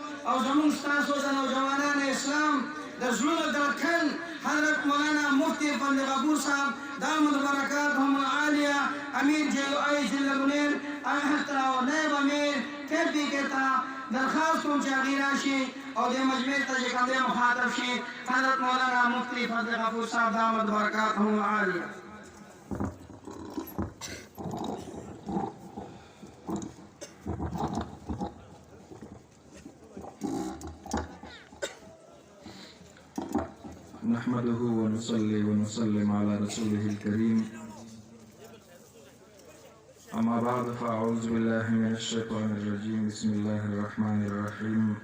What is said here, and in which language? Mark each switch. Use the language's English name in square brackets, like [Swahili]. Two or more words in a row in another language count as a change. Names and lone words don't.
[Pashto] او زمون ستاسو د نوجوانان اسلام د زړونو درکن حضرت مولانا مفتی فضل غفور صاحب [Arabic] دامت برکاتهم العالیہ [Pashto] امیر JUI ضلع منیر او نائب امیر KP کے تا درخواست کوم چې هغې راشي او دې مجمع ته چې کوم دی مخاطب شي حضرت مولانا مفتی فضل غفور صاحب [Arabic] دامت برکاتهم العالیہ. نحمده ونصلي ونسلم على رسوله الكريم أما بعد فأعوذ بالله من الشيطان الرجيم بسم الله الرحمن الرحيم